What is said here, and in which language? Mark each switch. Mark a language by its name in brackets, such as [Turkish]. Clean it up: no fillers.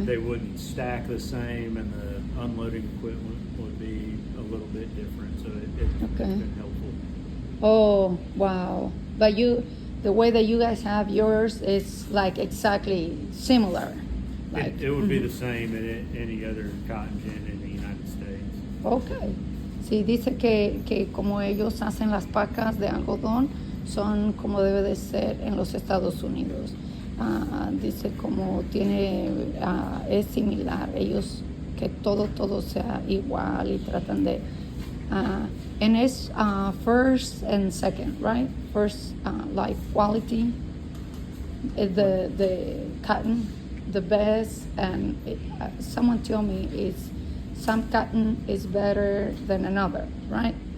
[English] they wouldn't stack the same, and the unloading equipment would be a little bit different, so it's Okay. been helpful. Oh, wow. But the way that you guys have yours is like exactly similar. Like, It would be the same in any other cotton gin in the United States. Ok. [Spanish] Sí, dice que como ellos hacen las pacas de algodón, son como debe de ser en los Estados Unidos. Dice como es similar, ellos que todo sea igual y tratan de... [English] and it's first and second, right? First, like quality, the cotton, the best, and someone told me some cotton is better than another, right?